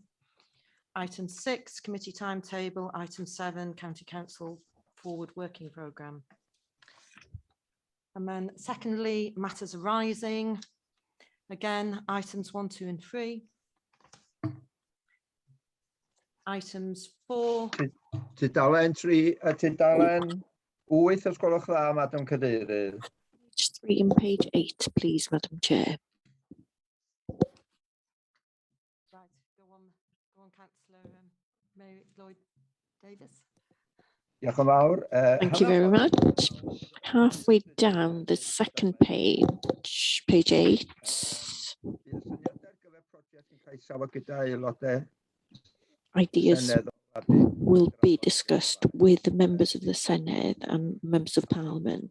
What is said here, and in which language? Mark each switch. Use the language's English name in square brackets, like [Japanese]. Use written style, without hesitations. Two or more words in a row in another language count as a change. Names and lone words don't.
[English] Item 6, committee timetable. Item 7, county council forward working programme. And then secondly, matters arising. Again, items 1, 2 and 3. Items 4. [Welsh] Tudalen 3 a tudalen 8 os gwelwch dda, Madam Cadeirydd. [English] Page 3 and page 8, please, Madam Chair. Right, go on, Councillor Mary Lloyd Davis. [Welsh] Diolch yn fawr. [English] Thank you very much. Halfway down the second page, page 8. Ideas will be discussed with the members of the Senedd and members of Parliament.